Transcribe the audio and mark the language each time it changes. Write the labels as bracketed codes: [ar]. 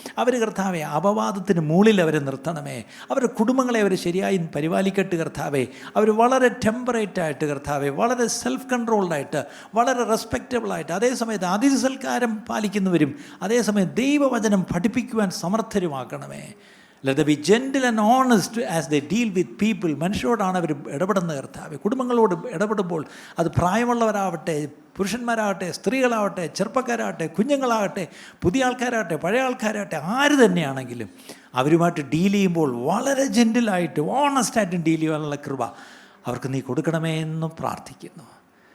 [ml] അവർ കർത്താവെ അപവാദത്തിന് മുകളിൽ അവരെ നിർത്തണമേ. അവരുടെ കുടുംബങ്ങളെ അവർ ശരിയായി പരിപാലിക്കട്ട് കർത്താവെ. അവർ വളരെ ടെമ്പറേറ്റായിട്ട് കർത്താവെ, വളരെ സെൽഫ് കൺട്രോൾഡായിട്ട്, വളരെ റെസ്പെക്റ്റബിളായിട്ട്, അതേസമയത്ത് അതിഥി സൽക്കാരം പാലിക്കുന്നവരും അതേസമയം ദൈവവചനം പഠിപ്പിക്കുവാൻ സമർത്ഥരുമാക്കണമേ. [en] Let them be gentle and honest as they deal with people. [ml] മനുഷ്യരോടാണ് അവർ ഇടപെടുന്ന കർത്താവേ. കുടുംബങ്ങളോട് ഇടപെടുമ്പോൾ അത് പ്രായമുള്ളവരാവട്ടെ, പുരുഷന്മാരാകട്ടെ, സ്ത്രീകളാവട്ടെ, ചെറുപ്പക്കാരാകട്ടെ, കുഞ്ഞുങ്ങളാകട്ടെ, പുതിയ ആൾക്കാരാകട്ടെ, പഴയ ആൾക്കാരാകട്ടെ, ആര് തന്നെയാണെങ്കിലും അവരുമായിട്ട് ഡീൽ ചെയ്യുമ്പോൾ വളരെ ജെൻറ്റിലായിട്ട് ഓണസ്റ്റായിട്ടും ഡീൽ ചെയ്യാനുള്ള കൃപ അവർക്ക് നീ കൊടുക്കണമേ എന്ന് പ്രാർത്ഥിക്കുന്നു.